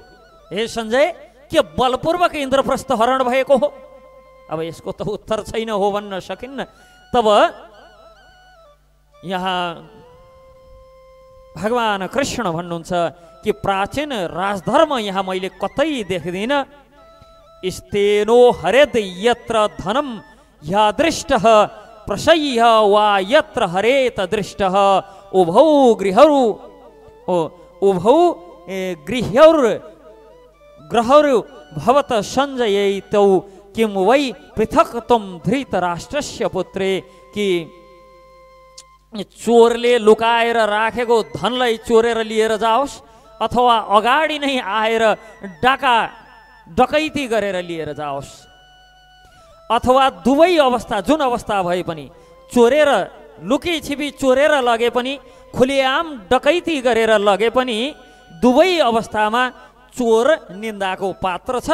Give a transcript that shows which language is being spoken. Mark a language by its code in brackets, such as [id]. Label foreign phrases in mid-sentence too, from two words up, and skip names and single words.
[ne] हे सञ्जय, के बलपूर्वक इन्द्रप्रस्थ हरण भएको हो? अब यसको त उत्तर छैन, हो भन्न सकिन्न। तब यहाँ भगवान कृष्ण भन्नुहुन्छ कि प्राचीन राजधर्म यहाँ मैले कतै देख्दिनँ। [sa] स्तेनो हरेद यत्र धनम यादृष्टः प्रशय्य वा यत्र हरेत दृष्टः उभौ गृह्यौर ग्रहौर भवत सञ्जयैतौ किम वै पृथक तुम धृतराष्ट्रस्य पुत्रे, [ne] कि चोरले लुकाएर राखेको धनलाई चोरेर लिएर जाओस् अथवा अगाडि नै आएर डकैती गरेर लिएर जाओस्, अथवा दुवै अवस्था जुन अवस्था भए पनि चोरेर लुकी छिपी चोरेर लगे पनि खुलेआम डकैती गरेर लगे पनि दुवै अवस्थामा चोर निन्दाको पात्र छ।